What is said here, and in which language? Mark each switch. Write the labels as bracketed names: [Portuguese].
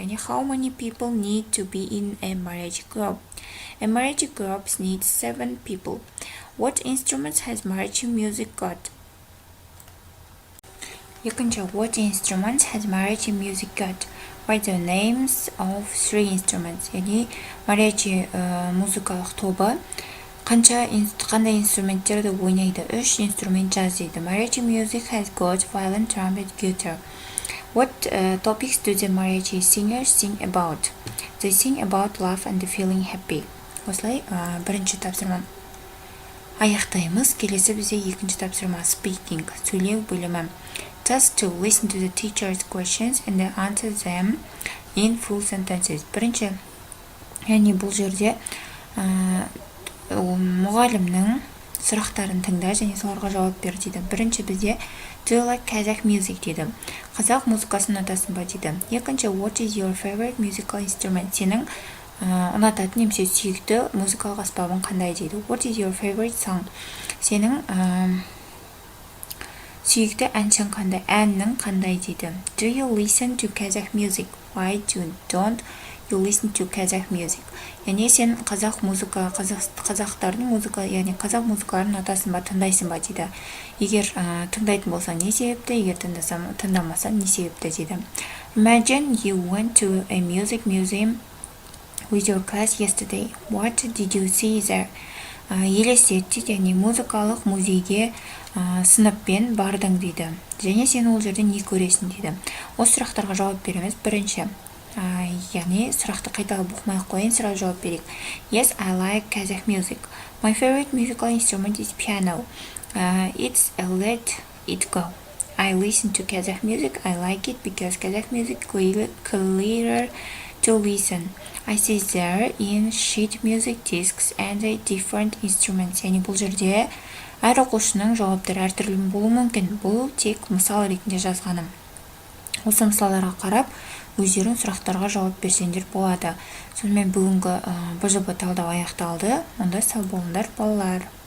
[English] Яғни how many people need to be in a mariachi group? A mariachi group needs 7 people. What instruments has mariachi music got? Екінші, what instruments has mariachi music got? Write the names of 3 instruments. [Kazakh] Яғни mariachi музыкалық тобы қандай инструменттерді ойнайды? 3 инструмент жаз дейді. [English] Mariachi music has got violin, trumpet, guitar. What topics do the mariachi singers sing about? They sing about love and feeling happy. [Kazakh] Осылай бірінші тапсырма аяқтаймыз. Келесі бізде екінші тапсырма speaking, сөйлеу бөлімі. [English] Task 2. Listen to the teacher's questions and answer them in full sentences. [Kazakh] Бірінші, яғни бұл жерде мұғалімнің сұрақтарын тыңда және соларға жауап бер дейді. Бірінші бізде [English] do you like Kazakh music [Kazakh] дейді. Қазақ музыкасын ұнатасың ба дейді. [English] Екінші, what is your favorite musical instrument? [Kazakh] Сенің ұнататын немесе сүйікті музыкалық аспабың қандай дейді. [English] What is your favorite song? [Kazakh] Сенің сүйікті әншің қандай, әннің қандай дейді. [English] Do you listen to Kazakh music? Why don't you listen to Kazakh music? [Kazakh] Яғни сен қазақтардың музыка, яғни қазақ музыкаларын ұнатасың ба, тыңдайсың ба дейді. Егер тыңдайтын болсаң не себепті, егер тыңдамасаң не себепті дейді. [English] Imagine you went to a music museum with your class yesterday. What did you see there? [Kazakh] Елестет дейді, яғни музыкалық музейге сыныппен бардың дейді. Және сен ол жерде не көресің дейді. Осы сұрақтарға жауап береміз. Бірінші, яғни сұрақты қайталап оқымай қойын, сразу жауап берейік. [English] Yes, I like Kazakh music. My favorite musical instrument is piano. It's a let it go. I listen to Kazakh music. I like it because Kazakh music clearer to listen. I see there in sheet music discs and different instruments. [Kazakh] Яғни бұл жерде әр оқушының жауаптары әртүрлі болуы мүмкін. Бұл тек мысал ретінде жазғаным. Осы мысалдарға қарап, өздерің сұрақтарға жауап берсеңдер болады. Сонымен бүгінгі бұлжабы талдау аяқталды. Онда сау болыңдар балалар.